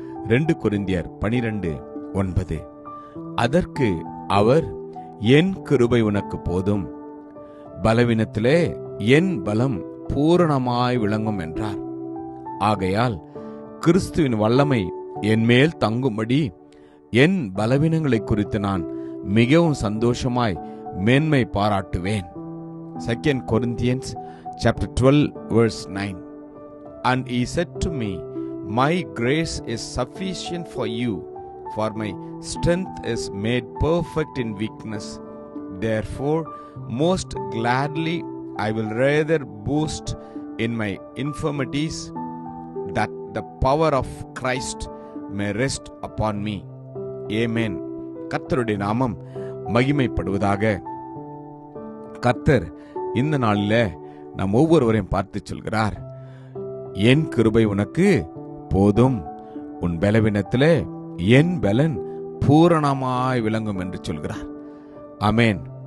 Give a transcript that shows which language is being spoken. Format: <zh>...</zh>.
<ta>2 கொரிந்தியர் 12:9. அதற்கு அவர், என் கிருபை உனக்கு போதும், பலவீனத்திலே என் பலம் பூரணமாய் விளங்கும் என்றார். ஆகையால் கிறிஸ்துவின் வல்லமை என் மேல் தங்கும்படி என் பலவீனங்களை குறித்து நான் மிகவும் சந்தோஷமாய் மேன்மை பாராட்டுவேன்.</ta> <en>2 Corinthians chapter 12 verse 9. And he said to me, my grace is sufficient for you, for my strength is made perfect in weakness. Therefore most gladly I will rather boast in my infirmities, that the power of Christ may rest upon me.</en> <ta>Amen. கர்த்தருடைய நாமம் மகிமைப்படுவதாக. கர்த்தர் இந்த நாளில நாம் ஒவ்வொருவரையும் பார்த்து சொல்கிறார், என் கிருபை உனக்கு போதும், உன் பலவீனத்திலே என் பலன் பூரணமாய் விளங்கும் என்று சொல்கிறார். ஆமேன்.</ta>